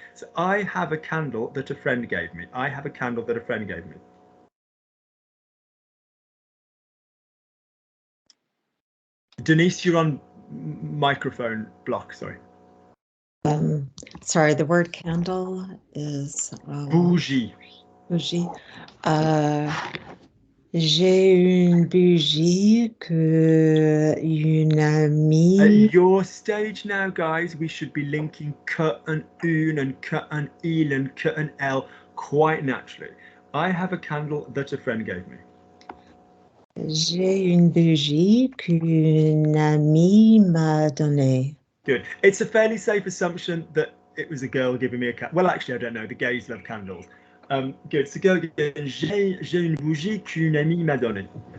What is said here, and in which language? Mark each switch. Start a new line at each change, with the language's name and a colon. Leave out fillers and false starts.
English: So I have a candle that a friend gave me. I have a candle that a friend gave me. Denise, you're on microphone block, sorry. Sorry, the word candle is
French: bougie. Bougie. J'ai une bougie que une amie.
English: At your stage now, guys, we should be linking k and un and k and il and k and l quite naturally. I have a candle that a friend gave me.
French: J'ai une bougie qu'une amie m'a donnée.
English: Good. It's a fairly safe assumption that it was a girl giving me a candle. Well, actually, I don't know. The gays love candles. Good. So go again.
French: J'ai une bougie qu'une amie m'a donnée.